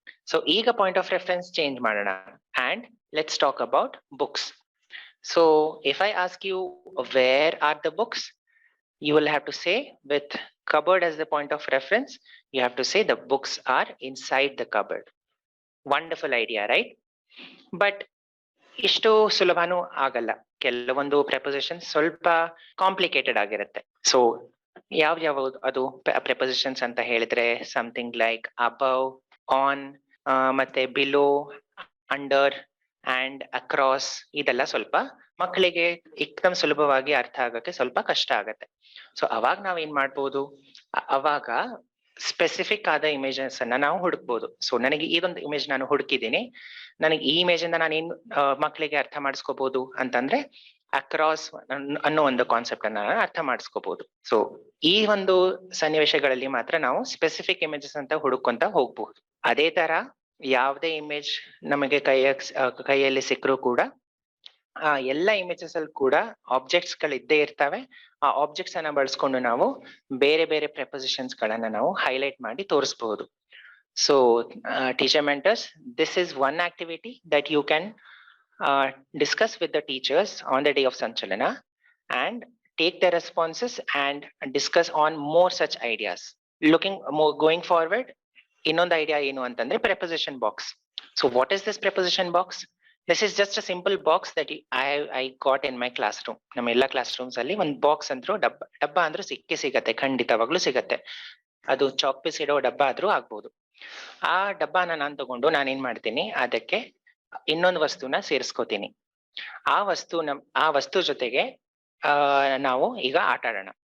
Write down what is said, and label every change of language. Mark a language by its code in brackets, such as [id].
[en] So ಈಗ point of reference change ಮಾಡೋಣ and let's talk about books. So if I ask you where are the books, you will have to say with cupboard as the point of reference, you have to say the books are inside the cupboard. Wonderful idea, right? [kn] But ಇಷ್ಟು ಸುಲಭನೂ ಆಗಲ್ಲ. ಕೆಲವೊಂದು ಪ್ರೆಪೋಸಿಷನ್ ಸ್ವಲ್ಪ complicated ಆಗಿರುತ್ತೆ. So ಯಾವ ಅದು ಪ್ರೆಪೋಸಿಷನ್ಸ್ ಅಂತ ಹೇಳಿದ್ರೆ [en] Something like above, on, ಮತ್ತೆ below, under and across. [kn] ಇದೆಲ್ಲ ಸ್ವಲ್ಪ ಮಕ್ಕಳಿಗೆ ಏಕದಮ್ ಸುಲಭವಾಗಿ ಅರ್ಥ ಆಗಕ್ಕೆ ಸ್ವಲ್ಪ ಕಷ್ಟ ಆಗತ್ತೆ. ಸೊ ಅವಾಗ ನಾವ್ ಏನ್ ಮಾಡ್ಬೋದು, ಅವಾಗ ಸ್ಪೆಸಿಫಿಕ್ ಆದ ಇಮೇಜಸ್ ಅನ್ನ ನಾವು ಹುಡುಕ್ಬೋದು. ಸೊ ನನಗೆ ಇದೊಂದು ಇಮೇಜ್ ನಾನು ಹುಡುಕಿದ್ದೀನಿ, ನನಗೆ ಈ ಇಮೇಜ್ ಇಂದ ನಾನು ಏನ್ ಮಕ್ಕಳಿಗೆ ಅರ್ಥ ಮಾಡಿಸ್ಕೋಬಹುದು ಅಂತಂದ್ರೆ ಅಕ್ರಾಸ್ ಅನ್ನೋ ಒಂದು ಕಾನ್ಸೆಪ್ಟ್ ಅನ್ನ ನಾನು ಅರ್ಥ ಮಾಡಿಸ್ಕೋಬಹುದು. ಸೊ ಈ ಒಂದು ಸನ್ನಿವೇಶಗಳಲ್ಲಿ ಮಾತ್ರ ನಾವು ಸ್ಪೆಸಿಫಿಕ್ ಇಮೇಜಸ್ ಅಂತ ಹುಡುಕೊಂತ ಹೋಗ್ಬಹುದು. ಅದೇ ತರ ಯಾವುದೇ ಇಮೇಜ್ ನಮಗೆ ಕೈಯಲ್ಲಿ ಸಿಕ್ಕರೂ ಕೂಡ ಆ ಎಲ್ಲ ಇಮೇಜಸ್ ಅಲ್ಲಿ ಕೂಡ ಆಬ್ಜೆಕ್ಟ್ಸ್ ಗಳು ಇದ್ದೇ ಇರ್ತವೆ. ಆ ಆಬ್ಜೆಕ್ಟ್ಸ್ ಅನ್ನ ಬಳಸ್ಕೊಂಡು ನಾವು ಬೇರೆ ಬೇರೆ ಪ್ರೆಪೋಸಿಷನ್ಸ್ ಗಳನ್ನ ನಾವು ಹೈಲೈಟ್ ಮಾಡಿ ತೋರಿಸಬಹುದು. [en] So teacher mentors, this is one activity that you can discuss with the teachers on the day of Sanchalana and take their responses and discuss on more such ideas. Going forward, [kn] ಇನ್ನೊಂದು idea ಏನು ಅಂತಂದ್ರೆ preposition box. [en] So what is this preposition box? This is just a simple box that I got in my classroom. [kn] ನಮ್ಮ ಎಲ್ಲ class rooms ಅಲ್ಲಿ ಒಂದು box ಅಂದ್ರೂ ಡಬ್ಬ ಅಂದ್ರೂ ಸಿಗತ್ತೆ, ಖಂಡಿತವಾಗ್ಲೂ ಸಿಗತ್ತೆ. ಅದು ಚಾಕ್ ಪೀಸ್ ಇಡೋ ಡಬ್ಬ ಆದ್ರೂ ಆಗ್ಬೋದು. ಆ ಡಬ್ಬನ ನಾನು ತಗೊಂಡು ನಾನೇನ್ ಮಾಡ್ತೀನಿ, ಅದಕ್ಕೆ ಇನ್ನೊಂದು ವಸ್ತುನ ಸೇರಿಸ್ಕೋತೀನಿ. ಆ ವಸ್ತು ಜೊತೆಗೆ ನಾವು ಈಗ ಆಟ ಆಡೋಣ.